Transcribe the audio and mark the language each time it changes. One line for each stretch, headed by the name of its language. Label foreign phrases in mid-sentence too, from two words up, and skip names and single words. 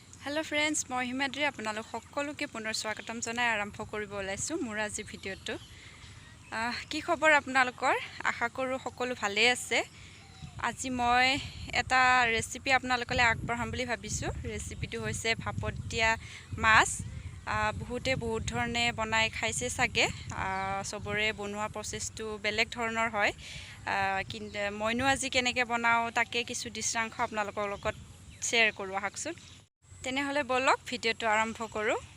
English: Hello friends
Assamese: মই হিমাদ্ৰী আপোনালোক সকলোকে পুনৰ স্বাগতম জনাই আৰম্ভ কৰিব ওলাইছোঁ মোৰ আজি ভিডিওটো কি খবৰ আপোনালোকৰ আশা কৰো সকলো ভালে আছে আজি মই এটা ৰেচিপি আপোনালোকলৈ আগবঢ়াম বুলি ভাবিছো ৰেচিপিটো হৈছে ভাপত দিয়া মাছ বহুতে বহুত ধৰণে বনাই খাইছে সাগে সবৰে বনোৱা প্ৰসেসটো বেলেগ ধৰণৰ হয় কিন্তু মইনো আজি কেনেকৈ বনাও তাকে কিছু দৃশ্যাংশ আপোনালোকৰ লগত শেয়াৰ কৰো আহকচোন তেনেহলে বলক ভিডিওটো আৰম্ভ কৰো